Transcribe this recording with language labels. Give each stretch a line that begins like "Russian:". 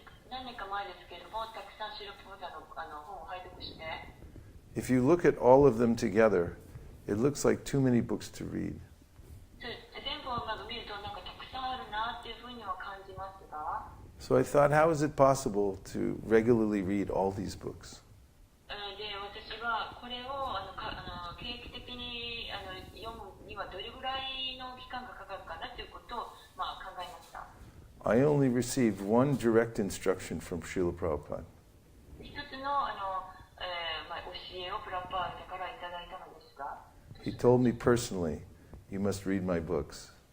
Japanese: 何年か前ですけれども、たくさんシルパパダの本を拝読して、
English: If you look at all of them together, it looks like too many books to read.
Japanese: 全部を見るとたくさんあるなっていうふうには感じますが、
English: So I thought, how is it possible to regularly read all these books?
Japanese: で私はこれを定期的に読むにはどれぐらいの期間がかかるかなということを考えました。
English: I only received one direct instruction from Srila Prabhupada.
Japanese: 一つの教えをプラパーダからいただいたのですが、
English: He told me personally, you must read my books.